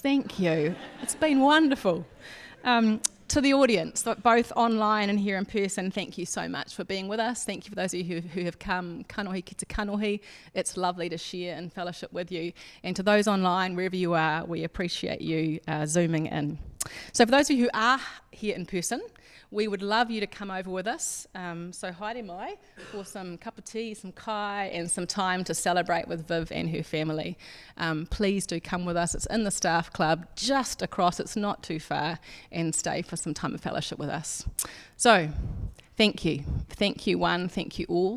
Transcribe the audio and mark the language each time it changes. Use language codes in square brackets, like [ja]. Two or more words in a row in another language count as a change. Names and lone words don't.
[en] Thank you. It's been wonderful. To the audience, both online and here in person, thank you so much for being with us. Thank you for those of you who have come, [mi] kanohi ki te kanohi. [en] It's lovely to share and fellowship with you. And to those online, wherever you are, we appreciate you zooming in. So for those of you who are here in person, we would love you to come over with us. So [mi] haere mai [en] for some cup of tea, some kai, and some time to celebrate with Viv and her family. Please do come with us. It's in the staff club, just across. It's not too far, and stay for some time of fellowship with us. So, thank you. Thank you, one. Thank you all.